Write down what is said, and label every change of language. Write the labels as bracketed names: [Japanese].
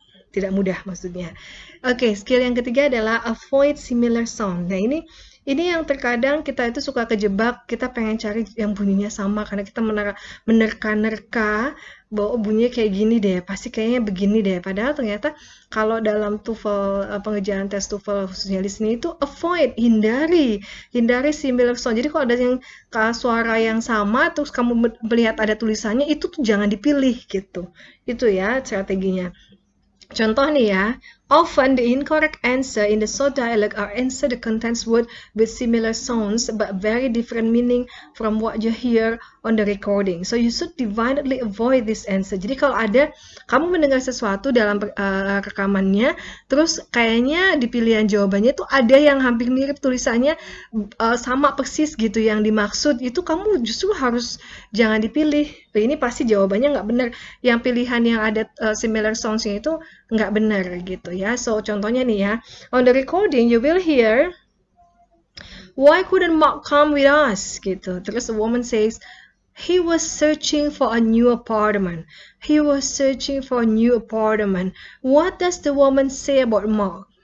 [Indonesian] Tidak mudah maksudnya. Oke, skill yang ketiga adalah [English] avoid similar sound. [Indonesian] Nah, ini yang terkadang kita itu suka kejebak, kita pengen cari yang bunyinya sama karena kita menerka-nerka bahwa bunyinya kayak gini deh, pasti kayaknya begini deh. Padahal ternyata kalau dalam TOEFL, pengerjaan tes TOEFL khususnya listening itu avoid, hindari similar sound. Jadi kalau ada yang suara yang sama terus kamu melihat ada tulisannya, itu tuh jangan dipilih gitu. Itu ya strateginya. Contoh nih ya, [English] often the incorrect answer in the short dialogue are answer that contains word with similar sounds but very different meaning from what you hear on the recording. So you should divinely avoid this answer. [Indonesian] Jadi kalau ada kamu mendengar sesuatu dalam rekamannya, terus kayaknya di pilihan jawabannya itu ada yang hampir mirip tulisannya sama persis gitu yang dimaksud, itu kamu justru harus jangan dipilih. Ini pasti jawabannya nggak benar. Yang pilihan yang ada similar sounds-nya itu nggak benar gitu ya. [English] So [Indonesian] contohnya nih ya, [English] on the recording you will hear, why couldn't Mark come with us gitu. [Indonesian] Terus [English] the woman says, he was searching for a new apartment. He was searching for a new apartment. What does the woman say about Mark?